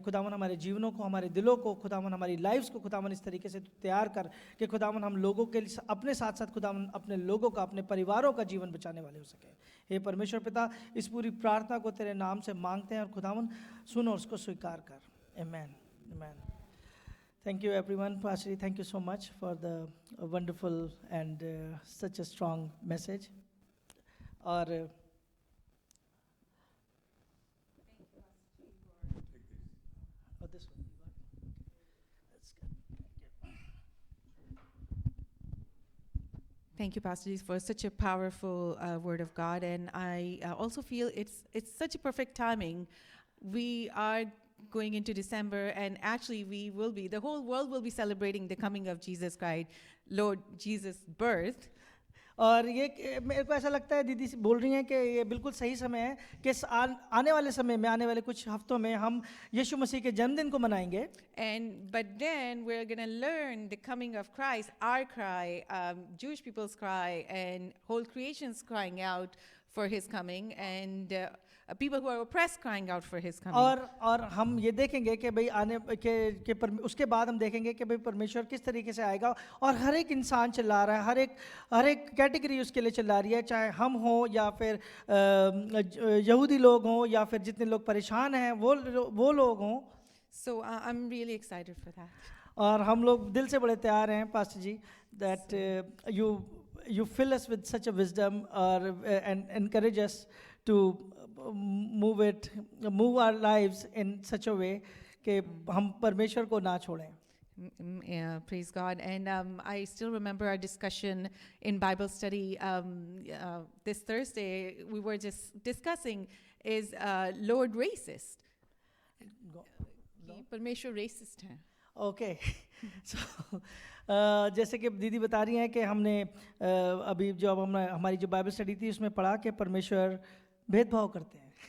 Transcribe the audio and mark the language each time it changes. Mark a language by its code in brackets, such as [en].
[hi] खुदावन हमारे जीवनों को, हमारे दिलों को, खुदावन हमारी लाइफ्स को खुदावन इस तरीके से तैयार कर कि खुदावन हम लोगों के लिए अपने साथ साथ खुदावन अपने लोगों का, अपने परिवारों का जीवन बचाने वाले हो सके. हे परमेश्वर पिता, इस पूरी प्रार्थना को तेरे नाम से मांगते हैं और खुदावन सुन और उसको स्वीकार कर. [en] आमीन, आमीन. Thank you everyone. Pastor, thank you so much for the wonderful and such a strong message. और this one. That's good. Thank you, Pastor G, for such a powerful word of God. And I also feel it's such a perfect timing. We are going into December, and actually the whole world will be celebrating the coming of Jesus Christ, Lord Jesus' birth. [hi] और ये मेरे को ऐसा लगता है दीदी बोल रही हैं कि ये बिल्कुल सही समय है कि आने वाले समय में, आने वाले कुछ हफ्तों में हम यीशु मसीह के जन्मदिन को मनाएंगे. [en] But then we're going to learn the coming of Christ, our cry, Jewish people's cry, and whole creation's crying out for his coming, and people who are oppressed crying out for his coming. [hi] और हम ये देखेंगे कि भाई उसके बाद हम देखेंगे कि भाई परमेश्वर किस तरीके से आएगा, और हर एक इंसान चिल्ला रहा है, हर एक कैटेगरी उसके लिए चिल्ला रही है, चाहे हम हो या फिर यहूदी लोग हों या फिर जितने लोग परेशान हैं वो लोग हों. [en] So I'm really excited for that. [hi] और हम लोग दिल से बड़े तैयार हैं pastor ji [en] that you fill us with such a wisdom and encourage us to move our lives in such a way [hi] कि हम परमेश्वर को ना छोड़ें. [en] Yeah, praise God. And I still remember our discussion in Bible study this Thursday. We were just discussing, is Lord racist? [hi] परमेश्वर racist है. [en] Okay. [hi] So जैसे कि दीदी बता रही हैं कि हमने अभी जो अब हमारी जो बाइबल स्टडी थी उसमें पढ़ा कि परमेश्वर भेदभाव करते हैं.